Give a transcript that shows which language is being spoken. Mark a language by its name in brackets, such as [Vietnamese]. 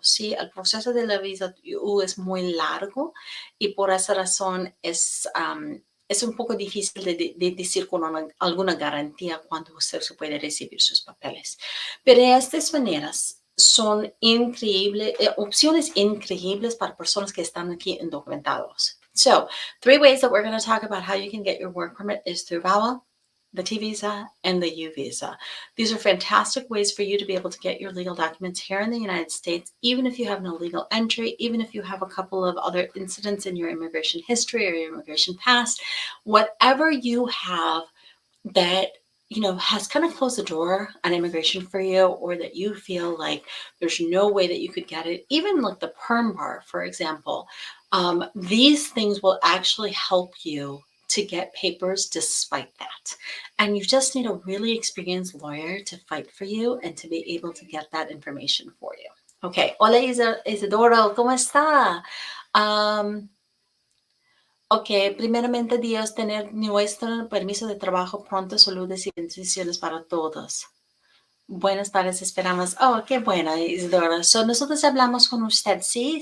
[Spanish] Sí, el proceso de la visa U es muy largo y por esa razón es un poco difícil de decir con alguna garantía cuándo usted se puede recibir sus papeles. Pero estas maneras son increíbles, opciones increíbles para personas que están aquí indocumentados. [English] So, 3 ways that we're going to talk about how you can get your work permit is through VAWA, the T visa, and the U visa. These are fantastic ways for you to be able to get your legal documents here in the United States, even if you have no legal entry, even if you have a couple of other incidents in your immigration history or your immigration past, whatever you have that has kind of closed the door on immigration for you, or that you feel like there's no way that you could get it, even like the perm bar, for example, these things will actually help you to get papers despite that. And you just need a really experienced lawyer to fight for you and to be able to get that information for you. [Spanish] Okay. Hola, Isidoro, ¿cómo está? Ok, primeramente Dios, tener nuestro permiso de trabajo pronto, saludos y bendiciones para todos. Buenas tardes, esperamos. Oh, qué buena, Isidora. So, nosotros hablamos con usted, ¿sí?